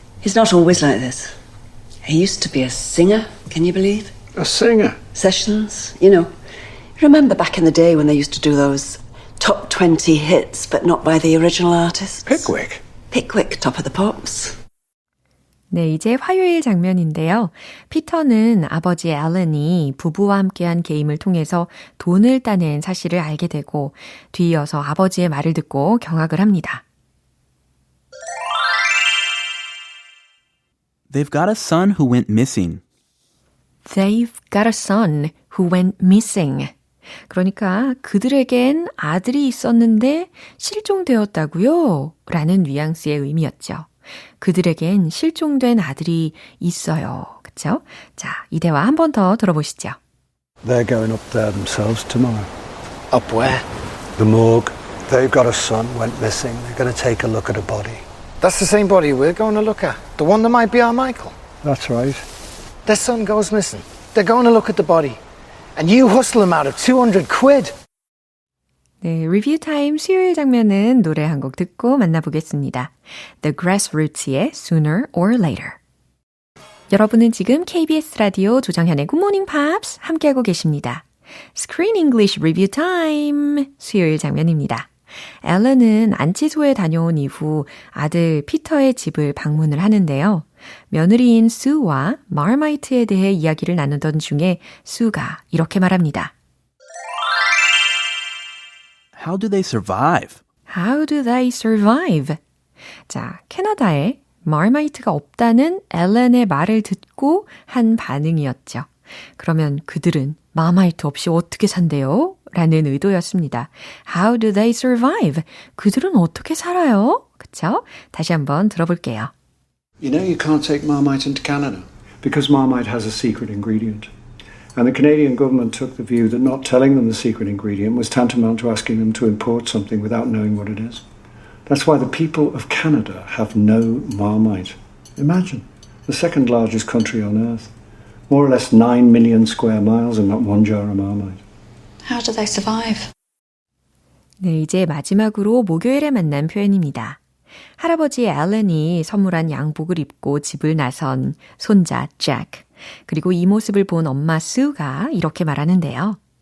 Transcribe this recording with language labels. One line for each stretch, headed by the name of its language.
English: He's not always like this. He used to be a singer, can you believe? A singer? Sessions, you know. Remember back in the day when they used to do those top 20 hits, but not by the original artists? Pickwick? Pickwick, Top of the Pops.
Korean: 네, 이제 화요일 장면인데요. 피터는 아버지 앨런이 부부와 함께한 게임을 통해서 돈을 따낸 사실을 알게 되고 뒤이어서 아버지의 말을 듣고 경악을 합니다.
English: They've got a son who went missing. They've got a son who went missing.
Korean: 그러니까 그들에겐 아들이 있었는데 실종되었다고요? 라는 뉘앙스의 의미였죠. 그들에겐 실종된 아들이 있어요. 그렇죠? 자, 이 대화 한 번 더 들어보시죠.
English: They're going up there themselves tomorrow. Up where? The morgue. They've got a son, went missing. They're going to take a look at a body. That's the same body we're going to look at. The one that might be our Michael. That's right. Their son goes missing. They're going to look at the body. And you hustle him out of 200 quid.
Korean: 네, 리뷰 타임 수요일 장면은 노래 한 곡 듣고 만나보겠습니다. The Grassroots의 Sooner or Later. 여러분은 지금 KBS 라디오 조정현의 Good Morning Pops 함께하고 계십니다. Screen English Review Time 수요일 장면입니다. 앨런은 안치소에 다녀온 이후 아들 피터의 집을 방문을 하는데요. 며느리인 수와 마르마이트에 대해 이야기를 나누던 중에 수가 이렇게 말합니다.
English: How do they survive? How do they survive?
Korean: 자, 캐나다에 마르마이트가 없다는 앨런의 말을 듣고 한 반응이었죠. 그러면 그들은 마르마이트 없이 어떻게 산대요? 라는 의도였습니다.
English: How do they survive?
Korean: 그들은 어떻게 살아요? 그쵸? 다시 한번 들어볼게요.
English: You know you can't take Marmite into Canada because Marmite has a secret ingredient. And the Canadian government took the view that not telling them the secret ingredient was tantamount to asking them to import something without knowing what it is. That's why the people of Canada have no Marmite. Imagine, the second largest country on earth. More or less 9 million square miles and not one jar of Marmite. How do they survive?
Korean: 네, 이제 마지막으로 목요일에 만난 표현입니다. 할아버지 앨런이 선물한 양복을 입고 집을 나선 손자 잭, 그리고 이 모습을 본 엄마 수가 이렇게 말하는데요.